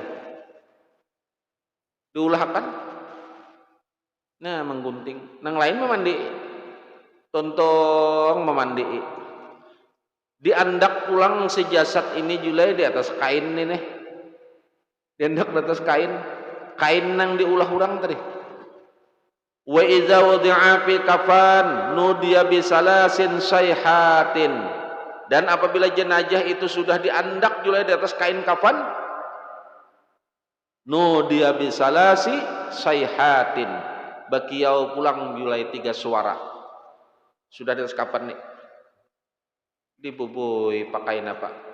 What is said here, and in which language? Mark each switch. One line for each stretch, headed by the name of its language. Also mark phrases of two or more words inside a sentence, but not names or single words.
Banjar: Diulahkan. Nah menggunting. Nang lain memandi. Tontong memandi. Diandak pulang si jasad ini julai di atas kain ini nih. Diandak di atas kain. Kain nang diulah orang tadi.
Arabic: Wa iza wudi'a fi kafan nudiya bisalasin sayhatin.
Banjar: Dan apabila jenazah itu sudah diandak julai di atas kain kafan,
Arabic: nudiya bisalasi sayhatin.
Banjar: Bakiau pulang julai 3 suara. Sudah di atas kafan nih. Dibubui pakai apa?